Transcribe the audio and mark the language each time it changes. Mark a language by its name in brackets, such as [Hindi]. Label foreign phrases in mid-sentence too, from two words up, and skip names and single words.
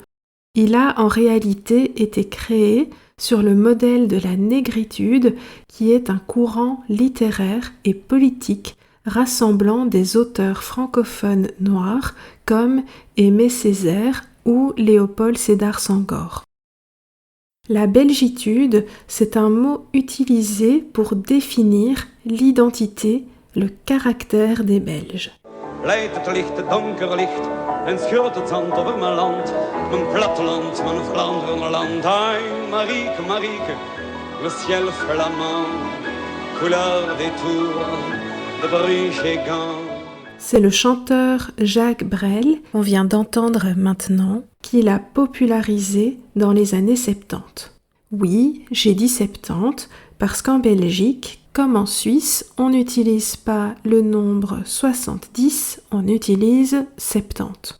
[French] Il a en réalité été créé sur le modèle de la négritude, qui est un courant littéraire et politique rassemblant des auteurs francophones noirs comme Aimé Césaire ou Léopold Sédar Senghor. La belgitude, c'est un mot utilisé pour définir l'identité, le caractère des Belges. [Dutch] Leidt het licht, het donker licht, en scheurt het zand over mijn land, mijn platteland, mijn Vlaanderenland. Ai, Marieke, Marieke, [French] le ciel flamand, couleur des tours, de Bruges et Gand. C'est le chanteur Jacques Brel, qu'on vient d'entendre maintenant, qui l'a popularisé dans les années 70. Oui, j'ai dit 70 parce qu'en Belgique, comme en Suisse, on n'utilise pas le nombre 70, on utilise 70.